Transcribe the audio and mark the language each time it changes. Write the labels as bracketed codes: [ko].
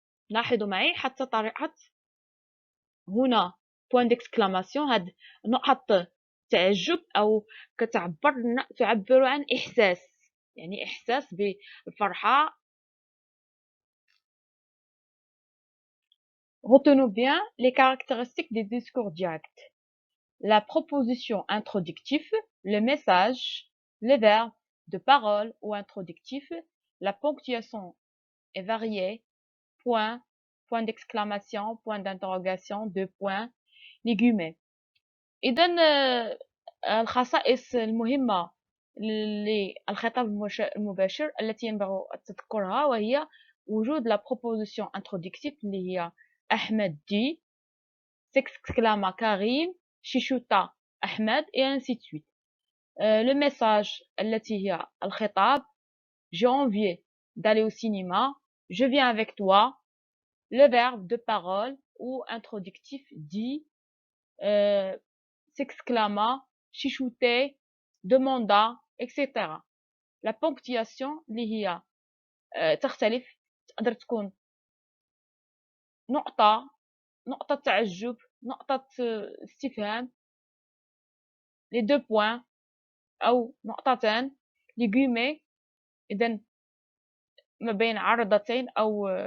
[ar] لاحظوا معي حتى طريقة هنا point d'exclamation هاد نقط تعجب أو تعبر عن إحساس إحساس بالفرحة. [fr] Retenons bien les caractéristiques des discours directs. La proposition introductive, le message, le verbe de parole ou introductif, la ponctuation est variée, point d'exclamation, point d'interrogation, deux points, les guillemets. [ar] إذن الخصائص المهمة للخطاب المباشر التي ينبغي تذكرها وهي وجود [fr] la proposition introductive [ar] اللي هي أحمد دي، s'exclama كريم، شيشوتا أحمد [fr] et ainsi de suite. Le message [ar] التي هي الخطاب [fr] j'ai envie d'aller au cinéma, je viens avec toi. Le verbe de parole ou introductif dit, s'exclama, chichoutait, demanda, etc. La ponctuation [ar] اللي هي تختلف تقدر تكون نقطة تعجب، نقطة استفهام، [fr] les deux points [ar] أو نقطتان، [fr] les guillemets [ar] إذن ما بين عرضتين أو